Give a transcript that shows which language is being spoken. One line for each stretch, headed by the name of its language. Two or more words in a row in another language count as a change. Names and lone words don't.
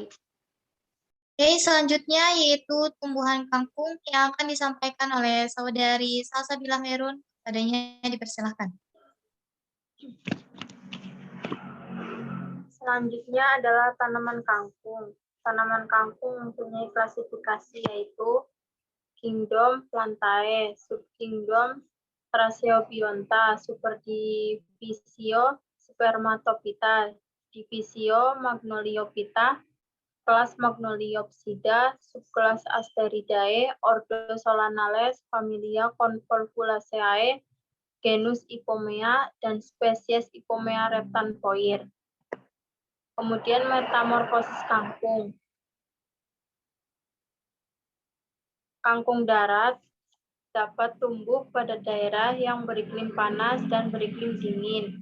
Indonesian: Oke, selanjutnya yaitu tumbuhan kangkung yang akan disampaikan oleh Saudari Salsabila Merun. Padanya dipersilahkan. Selanjutnya adalah tanaman kangkung. Tanaman kangkung mempunyai klasifikasi yaitu Kingdom Plantae, Subkingdom Tracheobionta, Superdivisio Spermatophyta, Divisio Magnoliophyta, kelas Magnoliopsida, subkelas Asteridae, ordo Solanales, familia Convolvulaceae, genus Ipomea, dan spesies Ipomea reptanpoir. Kemudian metamorfosis kangkung. Kangkung darat dapat tumbuh pada daerah yang beriklim panas dan beriklim dingin.